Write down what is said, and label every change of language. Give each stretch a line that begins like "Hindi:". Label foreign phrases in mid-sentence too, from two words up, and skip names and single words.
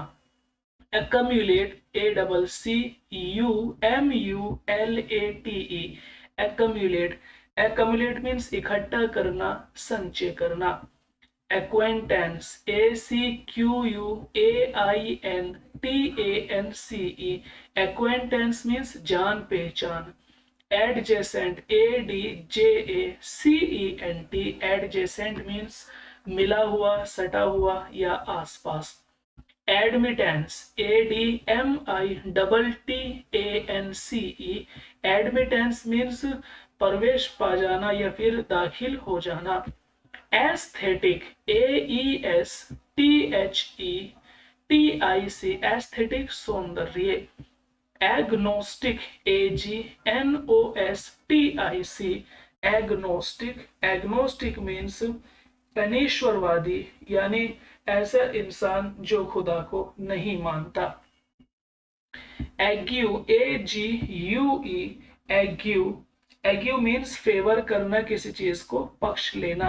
English: accumulate, ACCUMULATE, accumulate। accumulate means
Hindi: इकट्ठा करना, संचय करना।
English: acquaintance, ACQUAINTANCE, acquaintance means
Hindi: जान पहचान।
English: adjacent, ADJACENT, adjacent means
Hindi: मिला हुआ, सटा हुआ या आसपास।
English: admittance, ADMITTANCE, admittance means
Hindi: प्रवेश पा जाना या फिर दाखिल हो जाना।
English: aesthetic, AESTHETIC, aesthetic, सौंदर्य। agnostic, AGNOSTIC, agnostic, agnostic means
Hindi: अनिश्वरवादी, यानी ऐसा इंसान जो खुदा को नहीं मानता।
English: ague, AGUE, ague, ague means
Hindi: फेवर करना, किसी चीज को पक्ष लेना।